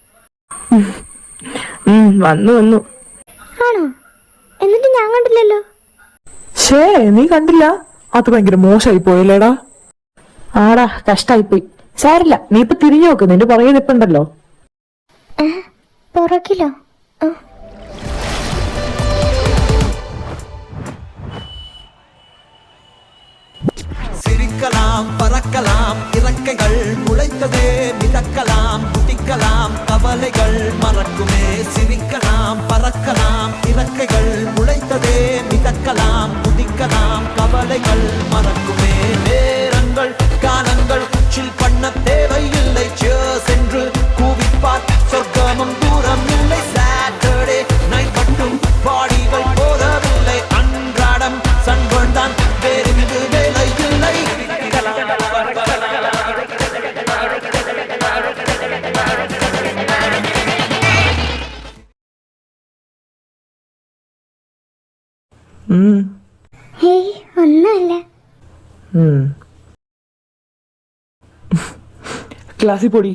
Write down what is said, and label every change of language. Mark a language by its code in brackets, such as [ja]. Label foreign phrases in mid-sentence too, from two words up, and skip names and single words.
[ml] വന്നു. ആണോ? എന്നിട്ട് ഞാൻ കണ്ടില്ലല്ലോ. നീ കണ്ടില്ല? അത് ഭയങ്കര മോശമായി പോയല്ലേടാ. ആടാ, കഷ്ടായിപ്പോയി. സാരില്ല, നീ ഇപ്പൊ തിരിഞ്ഞു നോക്ക്, നിന്റെ പുറകെ നിപ്പുണ്ടല്ലോ. പുറകിലോ? [ta] சிரிக்கலாம், பறக்கலாம், இறக்கைகள் முளைத்ததே, மிதக்கலாம், குதிக்கலாம், கவலைகள் மறக்குமே. சிரிக்கலாம், பறக்கலாம், இறக்கைகள் முளைத்ததே, மிதக்கலாம், குதிக்கலாம், கவலைகள் மறக்குமே. நேரங்கள் காலங்கள் சில் பண்ண தேவையில்லை. சேஸ் என்று கூவிப்பார், சொர்க்கமும் தூரம் இல்லை. [en] Saturday night [ta] மட்டும் பாடிகள் போதவில்லை. அன்றாடம் சண்பந்தான் வேறிங்கு வேலை இல்லை. [ml] ഒന്നുമില്ല. ക്ലാസ്സിൽ പോടി.